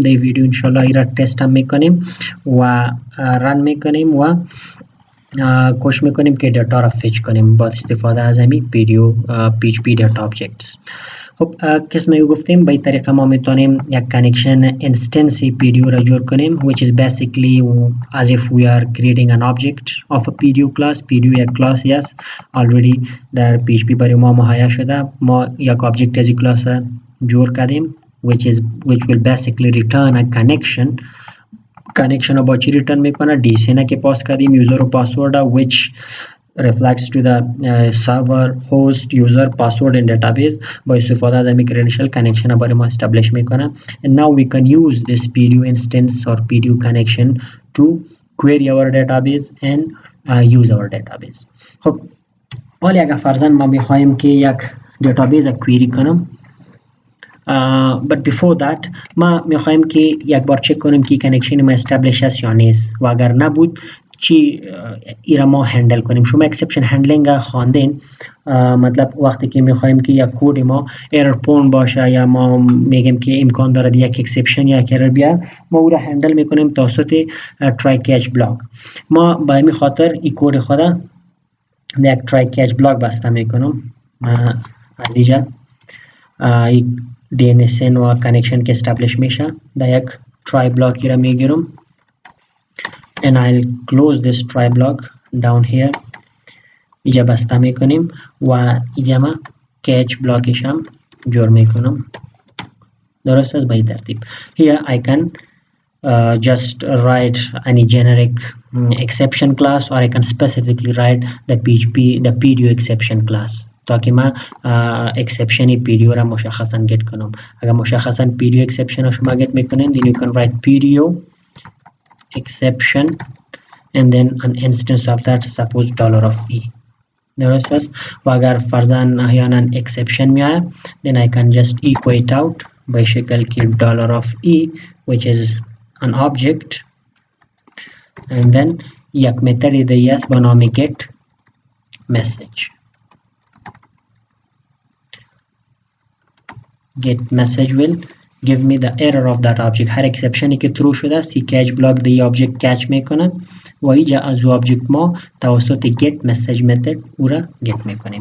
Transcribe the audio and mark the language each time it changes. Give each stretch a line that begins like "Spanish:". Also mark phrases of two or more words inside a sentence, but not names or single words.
Persian: در ویدیو انشالله ایرا تست هم میکنیم و رن میکنیم و کوشش میکنیم که دیتا را فچ کنیم با استفاده از همین پیدیو PHP دیتا آبجکتس. خب قسمی گفتیم به این طریقه ما میتونیم یک
English: connection instance
Persian: PDO را جور کنیم
English: which is basically as if we are creating an object of a PDO class.
Persian: PDO یک کلاسی است already در PHP برای ما مهیا شده. ما یک آبجکت از این کلاس جور کردیم
English: which will basically return a connection.
Persian: connection رو با چی ریترن میکنه؟ DCN که پاس کردیم، یوزر و پاسورد
English: which reflects to the server, host, user, password and database.
Persian: با استفاده از همین
English: credential connection
Persian: برای ما establish میکنه.
English: And now we can use this PDO instance or PDO connection to query our database and use our database.
Persian: خب حالا اگر فرضاً ما میخوایم که یک
English: database query
Persian: کنم
English: but before that
Persian: ما میخوایم که یک بار چک کنیم که کانکشن ما استابلیش است یا نیست و اگر نبود چی ایرا ما هندل کنیم. شما
English: exception handling
Persian: خواندین، مطلب وقتی که میخوایم که یک کد ما ایرر پون باشه یا ما میگیم که امکان داره یک اکسپشن یا ایرر بیا، ما او را هندل میکنیم توسط
English: try catch block.
Persian: ما به همین خاطر این کد خود یک
English: try catch block
Persian: بسته میکنم. از اینجا DNSN و کانکشن که استابلیش میشه در یک
English: try block
Persian: را میگیرم
English: and I'll close this try block down here.
Persian: اینجا بسته میکنیم و اینجا ما
English: catch block
Persian: ش هم جور میکنم. درست است؟ به این ترتیب
English: here I can just write any generic exception class or I can specifically write the PDO exception class
Persian: تاکه ما exception PDO را مشخصا get کنم. اگر مشخصا
English: PDO exception
Persian: را شما get میکنین
English: then you can write PDO exception and then an instance of that suppose $e.
Persian: درست است؟ و اگر فرضاً احیانا exception میاد
English: then I can just equate out
Persian: به شکل که $e
English: which is an object and then
Persian: یک متد دیگه است به نام
English: get message. get message will give me the error of that object.
Persian: هر اکسپشنی که true شده است سی
English: catch block
Persian: دی object کچ میکنه و اینجا از object ما توسط
English: get message method
Persian: او را get میکنیم.